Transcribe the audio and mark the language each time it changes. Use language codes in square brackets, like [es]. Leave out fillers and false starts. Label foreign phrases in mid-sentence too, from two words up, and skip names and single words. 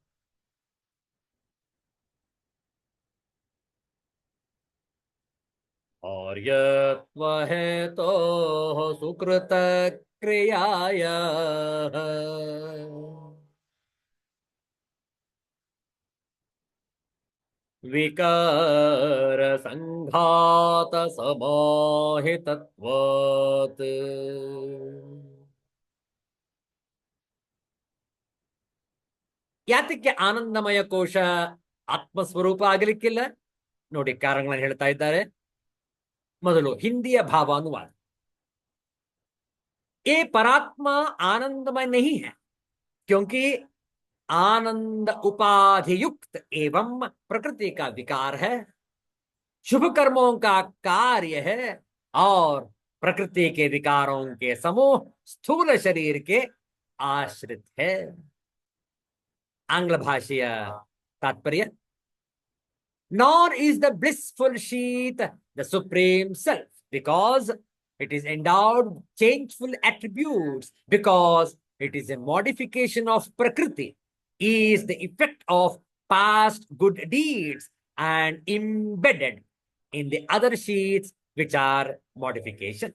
[sa] ಕಾರ್ಯತ್ವಹೇತೋಃ ಸುಕೃತ ಕ್ರಿಯಾಯ ವಿಕಾರ ಸಂಘಾತ ಸಮಾಹಿತತ್ವಾತ್. [kn] ಯಾತಕ್ಕೆ ಆನಂದಮಯ ಕೋಶ ಆತ್ಮಸ್ವರೂಪ ಆಗಲಿಕ್ಕಿಲ್ಲ? ನೋಡಿ ಕಾರಣಗಳನ್ನು ಹೇಳ್ತಾ ಇದ್ದಾರೆ. ಮೊದಲು ಹಿಂದಿಯ ಭಾವಾನುವಾದ. [hi] ये परात्मा आनंदमय नहीं है क्योंकि आनंद उपाधि युक्त एवं प्रकृति का विकार है, शुभ कर्मों का कार्य है और प्रकृति के विकारों के समूह स्थूल शरीर के आश्रित है. आंग्ल भाषीय तात्पर्य. [en] Nor is the blissful sheath the supreme self because it is endowed with changeful attributes, because it is a modification of Prakriti, is the effect of past good deeds and embedded in the other sheaths which are modifications.